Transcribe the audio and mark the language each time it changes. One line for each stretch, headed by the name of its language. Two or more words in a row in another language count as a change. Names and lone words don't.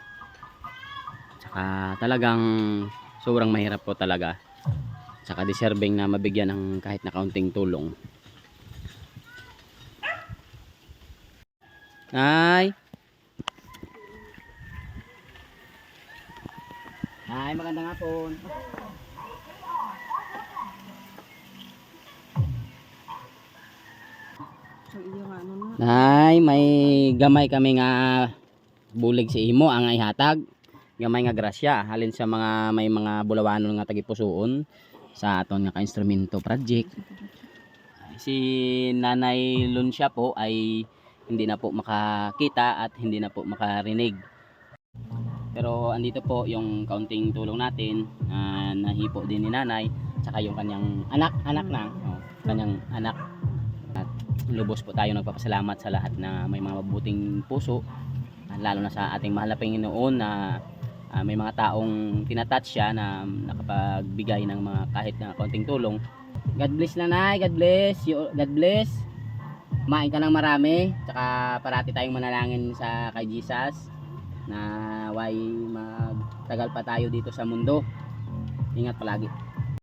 Filipino: Tsaka talagang sobrang mahirap po talaga. Tsaka deserving na mabigyan ng kahit na kaunting tulong. Nay! Nay, magandang hapon.
Hiligaynon: Nay, may gamay kami nga bulig si imo ang ihatag. Gamay nga grasya halin sa mga may mga bulawanon nga tagipusoon sa aton nga ka-instrumento project.
Filipino: Si Nanay Luncia po ay hindi na po makakita at hindi na po makarinig. Pero andito po yung kaunting tulong natin, nahipo din ni Nanay, saka yung kanyang anak na, kanyang anak. At lubos po tayo nagpapasalamat sa lahat na may mga mabuting puso, lalo na sa ating mahal na Panginoon na may mga taong tinatouch siya na nakapagbigay ng mga kahit na kaunting tulong.
English: God bless Nanay, God bless you, God bless.
Filipino: Kumain ka ng marami, tsaka parati tayong manalangin sa kay Jesus na way magtagal pa tayo dito sa mundo. Ingat palagi.